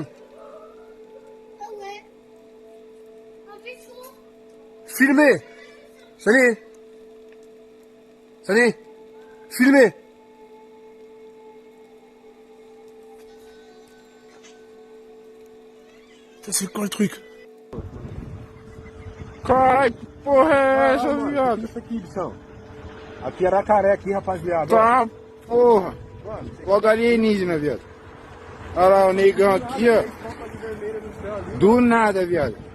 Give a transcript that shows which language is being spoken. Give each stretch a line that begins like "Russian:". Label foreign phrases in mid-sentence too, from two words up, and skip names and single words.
French: Ah ouais. Un vaisseau. Filmé. Salut. Filmé. Ça, c'est quoi le truc?
Portuguese: Caralho, que porra é essa, viado? Isso aqui, bichão. Aqui era Aracaré, aqui, rapaziada. Tá, porra. Logo alienígena, viado. Olha lá o negão aqui, ó. Do nada, viado.